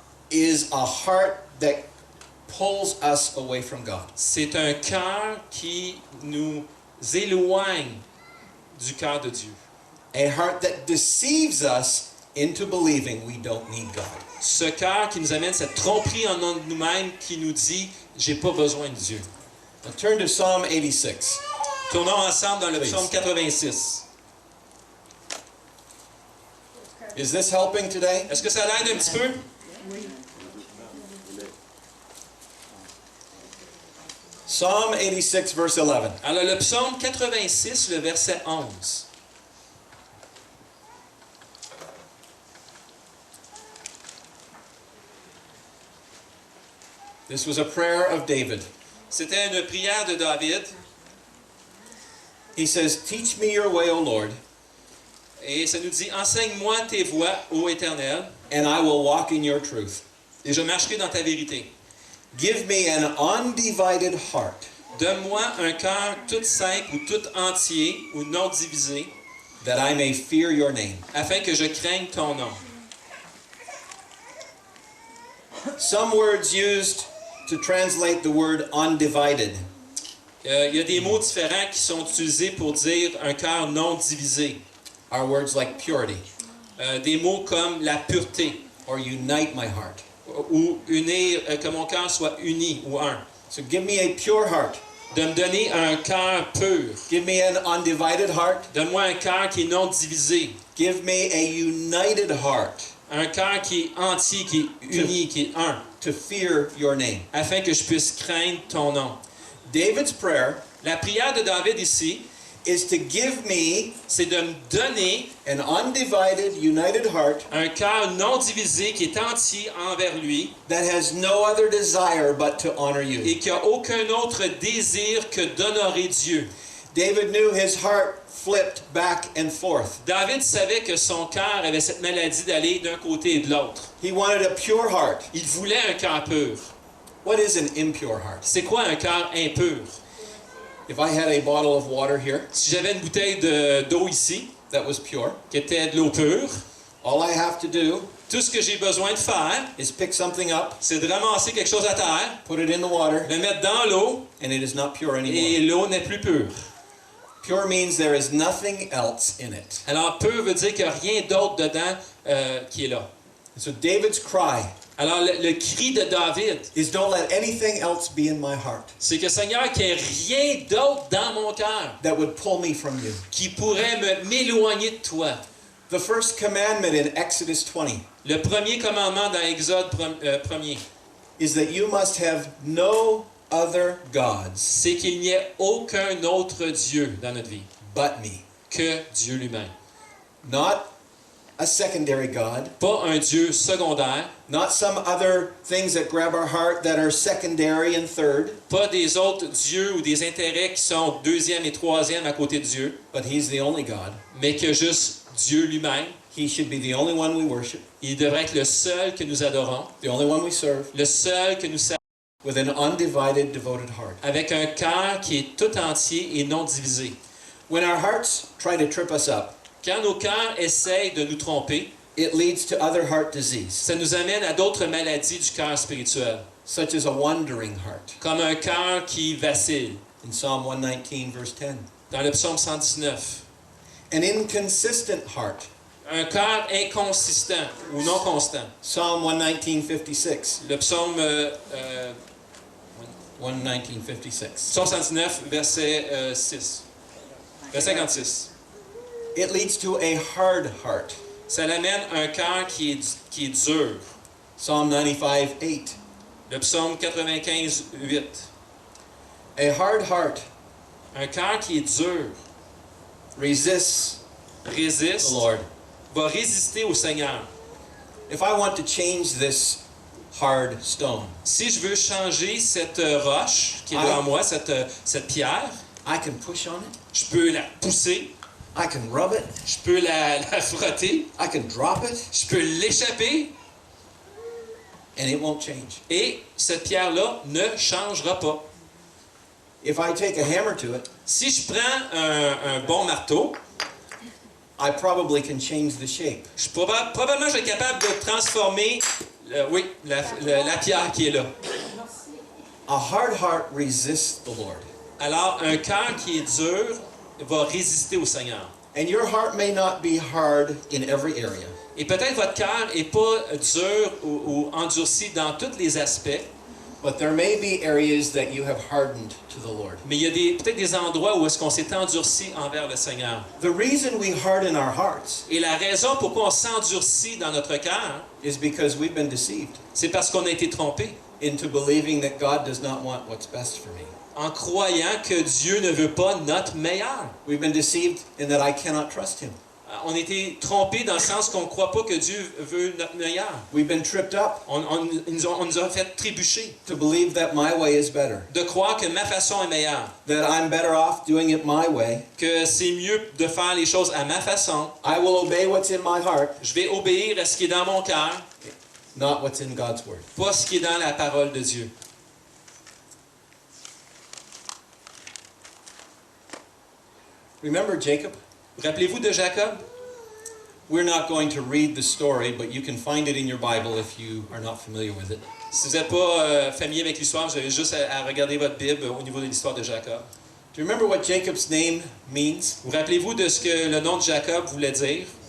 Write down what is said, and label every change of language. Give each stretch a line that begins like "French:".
English: is a heart that pulls us away from God.
French: c'est un cœur qui nous éloigne du cœur de Dieu.
English: A heart that deceives us into believing we don't need God.
French: Ce cœur qui nous amène cette tromperie en nous-mêmes qui nous dit « j'ai pas besoin de Dieu
English: Now turn to Psalm 86. ».
French: Tournons ensemble dans le
English: Please.
French: psaume 86.
English: Is this helping today?
French: Est-ce que ça l'aide un petit peu?
English: Psalm 86, verse 11.
French: Alors le psaume 86, le verset 11.
English: This was a prayer of David.
French: C'était une prière de David.
English: He says, "Teach me your way, O Lord,
French: Et ça nous dit « Enseigne-moi tes voies, ô Éternel,
English: and I will walk in your truth.
French: et je marcherai dans ta vérité.
English: Give me an undivided heart,
French: Donne-moi un cœur tout simple ou tout entier ou non divisé,
English: that I may fear your name."
French: afin que je craigne ton nom. »
English: Some words used to translate the word undivided.
French: Il y a des mots différents qui sont utilisés pour dire un cœur non divisé.
English: are words like purity
French: Des mots comme la pureté
English: or unite my heart.
French: ou unir, que mon cœur soit uni ou un.
English: So give me a pure heart.
French: De me donner un cœur pur.
English: Give me an undivided heart.
French: Donne-moi un cœur qui est non divisé.
English: Give me a united heart
French: Un cœur qui est entier, qui est uni, qui est un.
English: to fear your name.
French: Afin que je puisse craindre ton nom.
English: David's prayer
French: La prière de David ici,
English: is to give me
French: c'est de me donner
English: an undivided, united heart
French: un cœur non divisé qui est entier envers lui
English: that has no other desire but to honor you.
French: et qui n'a aucun autre désir que d'honorer Dieu.
English: David knew his heart flipped back and forth.
French: David savait que son cœur avait cette maladie d'aller d'un côté et de l'autre.
English: He wanted a pure heart.
French: Il voulait un cœur pur.
English: What is an impure heart?
French: C'est quoi un cœur impur?
English: If I had a bottle of water here
French: Si j'avais une bouteille d'eau ici,
English: that was pure,
French: qui était de l'eau pure,
English: all I have to do
French: tout ce que j'ai besoin de faire,
English: is pick something up,
French: c'est de ramasser quelque chose à terre,
English: put it in the water,
French: le mettre dans l'eau,
English: and it is not pure anymore.
French: et l'eau n'est plus pure.
English: Pure means there is nothing else in it.
French: Alors, pur veut dire qu'il n'y a rien d'autre dedans qui est là.
English: So David's cry
French: Alors, le cri de David,
English: is don't let anything else be in my heart
French: c'est que Seigneur, qu'il n'y ait rien d'autre dans mon cœur
English: that would pull me from you.
French: qui pourrait m'éloigner de toi.
English: The first commandment in Exodus 20
French: Le premier commandement dans Exode 1er,
English: is that you must have no other gods
French: c'est qu'il n'y ait aucun autre Dieu dans notre vie
English: but me.
French: que Dieu lui-même.
English: Not a secondary God,
French: Pas un Dieu secondaire,
English: not some other things that grab our heart that are secondary and third,
French: pas des autres dieux ou des intérêts qui sont deuxième et troisième à côté de Dieu,
English: but He's the only God.
French: mais que juste Dieu lui-même.
English: He should be the only one we worship,
French: Il devrait être le seul que nous adorons,
English: the only one we serve,
French: le seul que nous servons,
English: with an undivided, devoted heart.
French: avec un cœur qui est tout entier et non divisé.
English: When our hearts try to trip us up,
French: Quand nos cœurs essayent de nous tromper,
English: it leads to other heart disease,
French: ça nous amène à d'autres maladies du cœur spirituel,
English: such as a wandering heart.
French: comme un cœur qui vacille,
English: In Psalm 119, verse 10.
French: dans le psaume 119.
English: An inconsistent heart.
French: Un cœur inconsistant ou non constant.
English: Psalm 119:56.
French: Le psaume 119:56. Psaume 119, verset 6. Verset 56.
English: It leads to a hard heart.
French: Ça l'amène à un cœur qui est dur.
English: Psalm 95:8.
French: Le psaume 95, 8.
English: A hard heart
French: Un cœur qui est dur
English: resists
French: résiste,
English: the Lord.
French: va résister au Seigneur.
English: If I want to change this hard stone,
French: Si je veux changer cette roche qui est devant moi, cette pierre,
English: I can push on it,
French: je peux la pousser,
English: I can rub it,
French: je peux la frotter,
English: I can drop it,
French: je peux l'échapper,
English: and it won't change.
French: et cette pierre-là ne changera pas.
English: If I take a hammer to it,
French: Si je prends un bon marteau,
English: I probably can change the shape.
French: probablement je vais être capable de transformer la pierre qui est là.
English: A hard heart resists the Lord.
French: Alors, un cœur qui est dur va résister au Seigneur.
English: And your heart may not be hard in every area,
French: Et peut-être votre cœur n'est pas dur ou endurci dans tous les aspects,
English: but there may be areas that you have hardened to the Lord.
French: mais il y a peut-être des endroits où est-ce qu'on s'est endurci envers le Seigneur.
English: The reason we harden our hearts
French: Et la raison pourquoi on s'endurcit dans notre cœur,
English: is because we've been deceived
French: c'est parce qu'on a été trompé
English: into believing that God does not want what's best for me.
French: en croyant que Dieu ne veut pas notre meilleur.
English: We've been deceived in that I cannot trust Him.
French: On a été trompé dans le sens qu'on ne croit pas que Dieu veut notre meilleur.
English: We've been tripped up
French: On nous a fait trébucher,
English: to believe that my way is better,
French: de croire que ma façon est meilleure,
English: that I'm better off doing it my way.
French: que c'est mieux de faire les choses à ma façon.
English: I will obey what's in my heart,
French: Je vais obéir à ce qui est dans mon cœur,
English: not what's in God's Word.
French: pas ce qui est dans la parole de Dieu.
English: Remember Jacob?
French: Rappelez-vous de Jacob?
English: We're not going to read the story, but you can find it in your Bible if you are not familiar with it.
French: Si vous n'êtes pas familier avec l'histoire, vous avez juste à regarder votre Bible au niveau de l'histoire de Jacob.
English: Do you remember what Jacob's name means?
French: Vous rappelez-vous de ce que le nom de Jacob voulait dire?